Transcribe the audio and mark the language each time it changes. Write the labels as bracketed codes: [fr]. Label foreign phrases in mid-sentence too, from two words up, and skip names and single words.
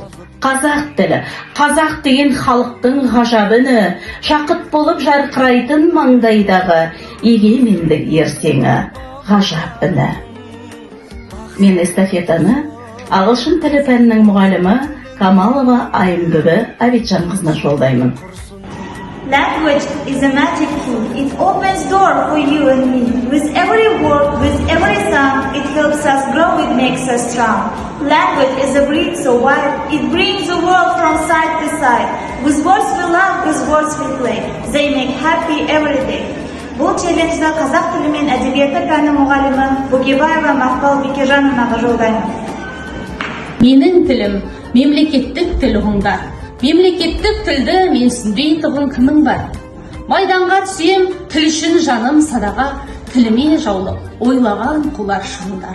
[kk] Қазақ тілі, қазақ деген халықтың ғажабыны, жақыт болып жарқырайтын маңдайдағы егемендік ертеңі, ғажап үні. Мен эстафетаны ағылшын тілі пәнінің мұғалімі Камалова Айымбүбі Абитжанқызына жолдаймын. [en] Language is a magic key. It opens door for you and me. With every word, with every sound, it helps us grow, it makes us strong. Language is a bridge so wide, it brings the world from side to side. With words we love, with words we play. They make happy every day. [kk] Бұл челленджді қазақ тілі мен әдебиеті пәні мұғалімі Бөкебаева Мақпал Бекежановнаға жолдаймын. Менің тілім мемлекеттік тіл ұғындар. Мемлекеттік тілді менсінбей тұғын кімің бар? Майданға түсем, тіл үшін жаным садаға, тіліме жаулық, ойлаған құлар шыңдар.